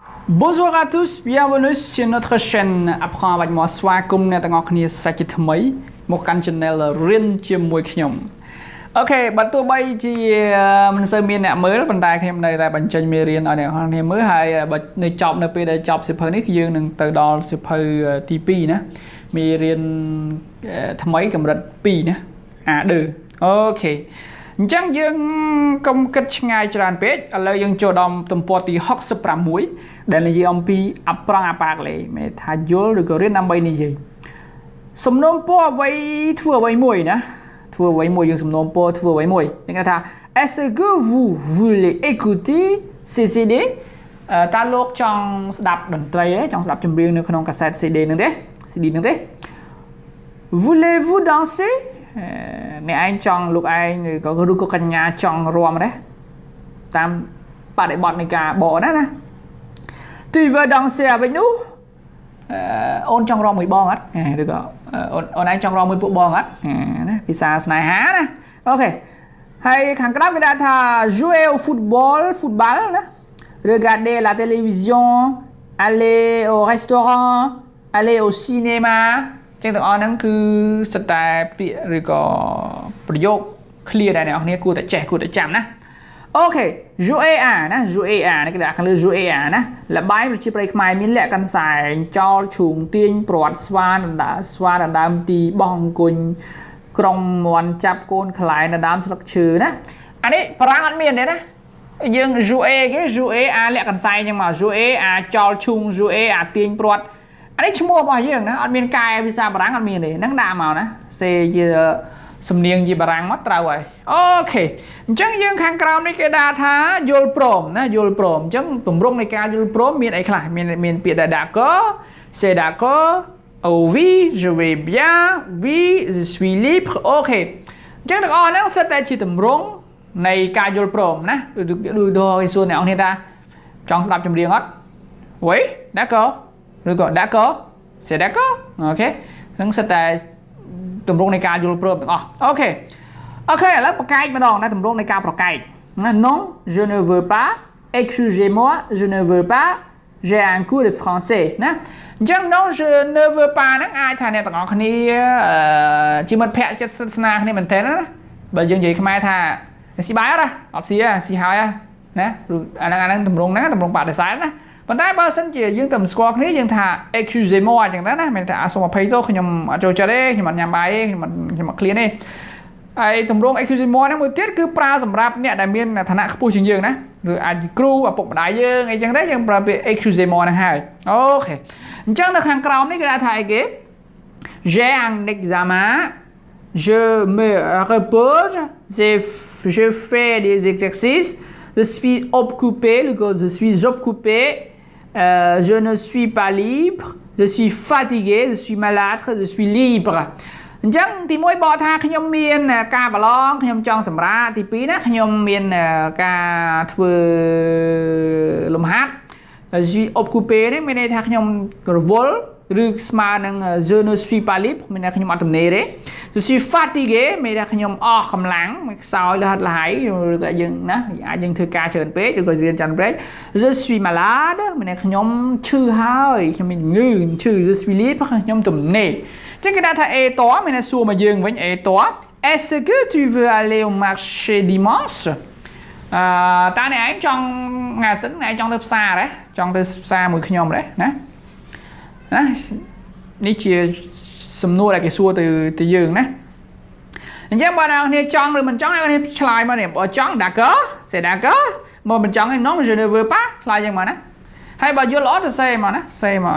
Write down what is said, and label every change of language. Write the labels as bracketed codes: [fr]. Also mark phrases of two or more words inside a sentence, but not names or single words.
[fr] Bonjour à tous, bienvenue sur notre chaîne Apprendre avec moi. [km] ស្វាគមន៍អ្នកទាំងអស់គ្នាសាជាថ្មីមកកាន់ channel រៀនជាមួយខ្ញុំអូខេបើទោះបីជាមិនសូវមានអ្នកមើលប៉ុន្តែខ្ញុំនៅតែបញ្ចេញមេរៀនឲ្យអ្នកនរគ្នាមើលហើយបើនៅច ប់នៅពេលដែលចប់សៀវភៅនេះគឺយើងនឹងទៅដល់សៀវភៅទី2ណាមេរៀនថ្មីកម្រិត2ណាA2អូខេអញ្ចឹងយើងកុំគិតឆ្ងាយច្រើន ពេកឥឡូវយើងចូលដល់ទំព័រទី66ដែលនិយាយអំពី [fr] apprendre à parler [km] មានថាយល់ឬក៏រៀន ដើម្បីនិយាយសំណូមពរអ្វីធ្វើអ្វីមួយណាធ្វើអ្វីមួយយើងសំណូមពរធ្វើអ្វីមួយគេថា [fr] Est-ce que vous voulez écouter ces CD [km] តើលោកចង់ស្ដាប់តន្ត្រីទេចង់ស្ដាប់ចម្រៀងនៅក្នុងកាសែត CD ហ្នឹងទេ CD ហ្នឹងទេ [fr] Voulez-vous danser [km] អ្នកឯងចង់លោកឯងឬក៏កញ្ញាចង់រាំទេតាមបរិបទនៃការបកណា [fr] Tu veux danser avec nous [km] អូនចង់រាំមួយបងអត់ឬក៏អូនឯងចង់រាំមួយពួកបងអត់ណាភាសាស្នេ ហាណាអូខេហើយខាងក្រោមគេដាក់ថា [fr] jouer au football [km] ណា [fr] regarder la télévision aller au restaurant aller au cinéma [km] ចឹងទាំងអស់ហ្នឹងគឺសិតតែពាក្យឬក៏ប្រយោគ clear ដែរអ្នកនរគ្នាគួរតែចេះគួរតែចាំណាអូខេ [fr] jouer à [km] ណា [fr] jouer à [km] នេះគេដាក់ខាងលើ [fr] jouer à [km] ណាលបាយប្រជាប្រិយខ្មែរមានលក្ខណៈសែងចោលឈូងទាញព្រា ត់ស្វាដណ្ដើមទីបោះអង្គញក្រុងមន់ចាប់កូនខ្លែងដណ្ដើមស្លឹកឈើណាអានេះបារាំងអត់មានទេណាយើង jouer គេ [fr] jouer à [km] លក្ខណៈសែងចឹងមក [fr] jouer à [km] ចោលឈូង [fr] jouer à [km] ទាញព្រាត់អានេះឈ្មោះរបស់យើងណាអត់មានកែភាសាបារាំងអត់មានទេហ្នឹងដាក់មកណាសេជាសំនៀងជាបារាំងមកត្រូវហើយអូខេអញ្ចឹងយើងខា ងក្រោមនេះគេដាក់ថាយល់ព្រមណាយល់ព្រមអញ្ចឹងទម្រង់នៃការយល់ព្រមមានអីខ្លះមានពាក្យថា [fr] d'accord c'est d'accord oh oui je vais bien oui je suis libre [km] អូខេអញ្ចឹងទាំងអស់ហ្នឹងសិតតែជាទម្រង់នៃការយល់ព្រមណាដូចដល់ សួរអ្នកនរគ្នាថាចង់ស្ដាប់ចម្រៀងអត់ [fr] oui d'accord [km] ឬក៏ [fr] d'accord c'est d'accord [km] អូខេហ្នឹងសិតតែទម្រង់នៃការយល់ព្រមទាំងអស់អូខេឥឡូវប្រកែកម្ដងណាទម្រង់នៃការប្រកែកណា [fr] non je ne veux pas excusez-moi je ne veux pas j'ai un cours de français [km] ណាអញ្ចឹង [fr] non je ne veux pas [km] ហ្នឹងអាចថាអ្នកទាំងអស់គ្នាជាមិត្តភក្តិចិត្តស្នា គ្នាមែនទែនណាបើយើងនិយាយខ្មែរថាស៊ីបាយអត់អត់ស៊ីហើយណាអាហ្នឹងទម្រង់ហ្នឹងទម្រង់បដិសេធណាប៉ុន្តែបើសិនជាយើងទៅស្គាល់គ្នាយើងថា excusez-moi អញ្ចឹងទៅណាមានថាសូមអភ័យទោសខ្ញុំអត់ចូលចិត្តទេខ្ញុំអត់ញ៉ាំបាយទេខ្ញុំអត់ឃ្លានទេហើយទម្រង់ excusez-moi ហ្នឹងមួយទៀតគឺប្រើសម្រាប់អ្នកដែលមានឋានៈខ្ពស់ជាងយើងណាឬអាចជាគ្រូឪពុកម្ដាយយើងអីចឹងទៅយើងប្រើពាក្យ excusez-moi ហ្នឹងហើយអូខេអញ្ចឹងនៅខាងក្រោមនេះគេថាអីគេ [fr] j'ai un examen je me repose je fais des exercices je suis occupé je suis occupé je ne suis pas libre je suis fatigué je suis malade je suis libre [km] អញ្ចឹងទី1បកថាខ្ញុំមានការប្រឡ ងខ្ញុំចង់សម្រាកទី2ណាខ្ញុំមានការធ្វើលំហាត់ [fr] je suis occupé [km] នេះមានន័យថាខ្ញុំរវល់ឬស្មើនឹង [fr] je ne suis pas libre [km] មានន័យថាខ្ញុំអត់ទំនេរទេ [fr] je suis fatigué [km] មានន័យថាខ្ញុំអស់កម្លាំងមិនខ្សោយលះលហើយឬក៏យើងណាអាចយើងធ្វើការច្រើនពេកឬក៏រៀនច្រើនពេក [fr] je suis malade [km] មានន័យខ្ញុំឈឺហើយខ្ញុំមានជំងឺឈឺ [fr] je suis libre [km] ខ្ញុំទំនេរចឹងគេដាក់ថា [fr] et toi [km] មានន័យសួរមកយើងវិញ [fr] et toi est-ce que tu veux aller au marché dimanche [km] តើអ្នកឯងចង់ថ្ងៃអាទិត្យអ្នកឯងចង់ទៅផ្សារទេចង់ទៅផ្សារមួយខ្ញុំទេណា នេះជាសំណួរដែលគេសួរទៅយើងណាអញ្ចឹងបើអ្នកគ្នាចង់ឬមិនចង់អ្នកគ្នាឆ្លើយមកនេះបើចង់ [fr] d'accord c'est d'accord [km] បើមិនចង់ [fr] non je ne veux pas [km] ឆ្លើយយ៉ាងមកណាហើយបើយល់ល្អទៅសេមកណាសេមក